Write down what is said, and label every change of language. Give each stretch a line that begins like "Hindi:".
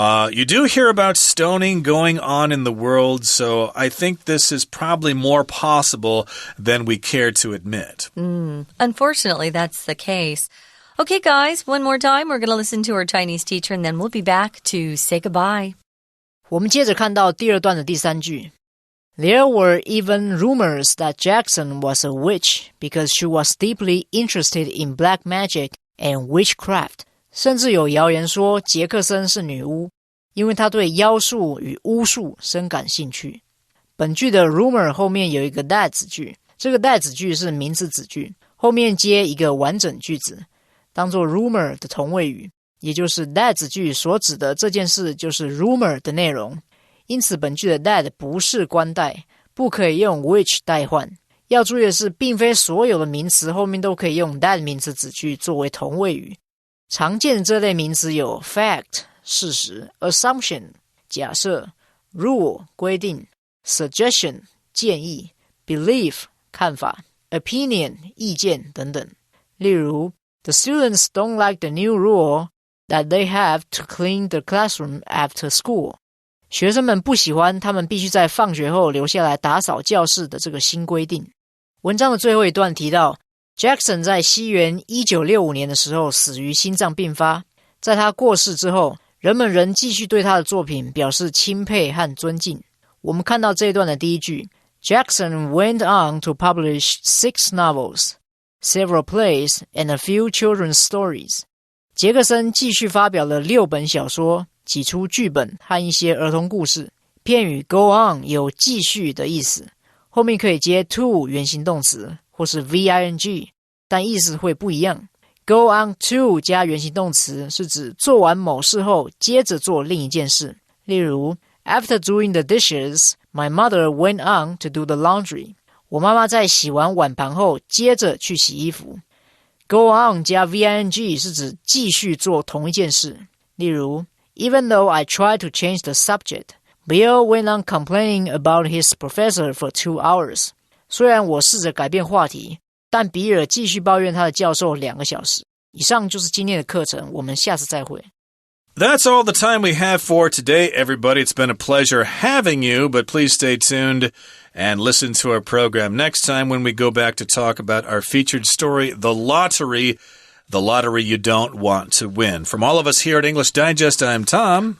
English: You do hear about stoning going on in the world, so I think this is probably more possible than we care to admit. Unfortunately, that's the case. Okay, guys, one more time. We're going to listen to our Chinese teacher, and then we'll be back to say goodbye.
Chinese: 我们接着看到第二段的第三句。
English: There were even rumors that Jackson was a witch because she was deeply interested in black magic and witchcraft.
Chinese: 甚至有谣言说杰克森是女巫，因为她对妖术与巫术深感兴趣。本句的 rumor 后面有一个 that 子句，这个 that 子句是名词子句，后面接一个完整句子，当作 rumor 的同位语，也就是 that 子句所指的这件事就是 rumor 的内容。因此本句的 that 不是冠带，不可以用 which 代换。要注意的是，并非所有的名词后面都可以用 that 名词子句作为同位语。常见的这类名词有 fact 事实， assumption 假设， rule 规定， suggestion 建议， belief 看法， opinion 意见等等。例如
English: The students don't like the new rule that they have to clean the classroom after school.
Chinese: 学生们不喜欢他们必须在放学后留下来打扫教室的这个新规定。文章的最后一段提到 Jackson 在西元1965年的时候死于心脏病发，在他过世之后，人们仍继续对他的作品表示钦佩和尊敬。我们看到这一段的第一句
English: Jackson went on to publish 6 novels, several plays, and a few children's stories.
Chinese: 杰克森继续发表了6本小说，几出剧本和一些儿童故事。片语 go on 有继续的意思，后面可以接 to 原形动词或是 VING， 但意思会不一样。
English: Go on to
Chinese: 加原形动词是指做完某事后接着做另一件事。例如
English: After doing the dishes, my mother went on to do the laundry.
Chinese: 我妈妈在洗完碗盘后接着去洗衣服。 Go on 加 VING 是指继续做同一件事。例如
English: Even though I tried to change the subject, Bill went on complaining about his professor for 2 hours.
Chinese: 虽然我试着改变话题，但比尔继续抱怨他的教授2个小时。以上就是今天的课程，我们下次再会。
English: That's all the time we have for today, everybody. It's been a pleasure having you, but please stay tuned and listen to our program next time when we go back to talk about our featured story, The Lottery you don't want to win. From all of us here at English Digest, I'm Tom.